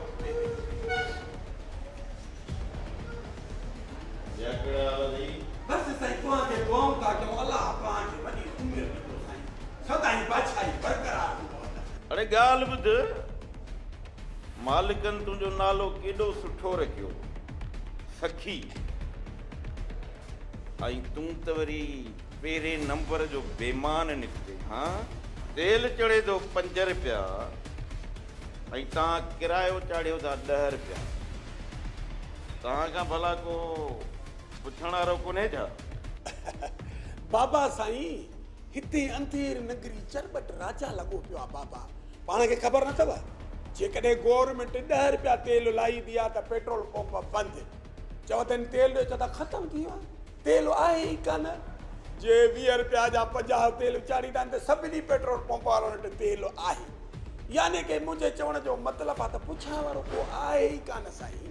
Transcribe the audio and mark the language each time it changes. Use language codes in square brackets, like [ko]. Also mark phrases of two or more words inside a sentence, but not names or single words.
[sd] बस साईं तव्हांखे दुआऊं था कयूं अलाह तव्हांखे वॾी उमिरि ॾिनो साईं सदाईं बादशाही बरक़रार। अरे ॻाल्हि ॿुध मालिकनि तुंहिंजो नालो केॾो सुठो रखियो सखी ऐं तूं त वरी पहिरें नंबर जो बेमान निकिते। हाँ तेल चढ़े थो 5 रुपया ऐं तव्हां किरायो चाढ़ियो था 10 रुपया। तव्हां खां भला को पुछण वारो कोन्हे छा? बाबा साईं हिते [hi] अंधेर नगरी चरबट राजा [sd] लगो पियो आहे बाबा। पाण खे ख़बर न अथव जेकॾहिं गवर्नमेंट 10 रुपया तेल लाई दी आहे त पेट्रोल पंप बंदि। चवंदा आहिनि तेल जो चवंदा ख़तम थी वियो आहे, तेल आहे ई कान। जे 20 रुपया जा 50 तेल चाढ़ींदा आहिनि त सभिनी पेट्रोल पंप वारनि वटि तेल आहे। यानी कि मुंहिंजे चवण जो मतिलबु आहे त पुछण वारो को आहे ई कान साईं।